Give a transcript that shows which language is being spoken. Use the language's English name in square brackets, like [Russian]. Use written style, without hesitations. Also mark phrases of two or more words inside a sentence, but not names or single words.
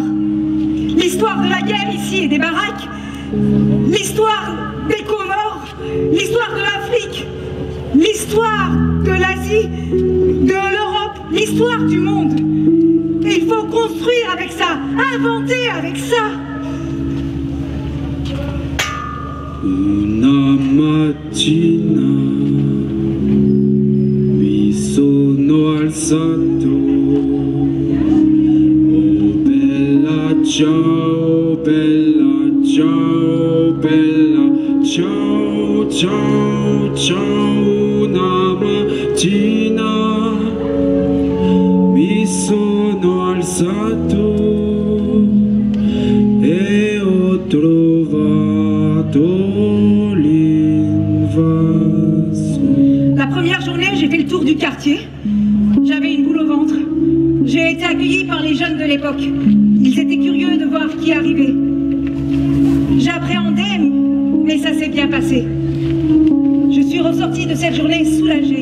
[French] L'histoire de la guerre ici et des baraques, l'histoire des Comores, l'histoire de l'Afrique, l'histoire de l'Asie, de l'Europe, l'histoire du monde. Et il faut construire avec ça, inventer avec ça. [Italian] Una mattina mi sono alzato, oh bella ciao, bella ciao, bella ciao, ciao, ciao, una mattina mi sono alzato e ho trovato l'invaso. [French] La première journée, j'ai fait le tour du quartier. J'avais une boule au ventre. J'ai été accueillie par les jeunes de l'époque. Ils étaient curieux de voir qui arrivait. J'appréhendais, mais ça s'est bien passé. Je suis ressortie de cette journée soulagée.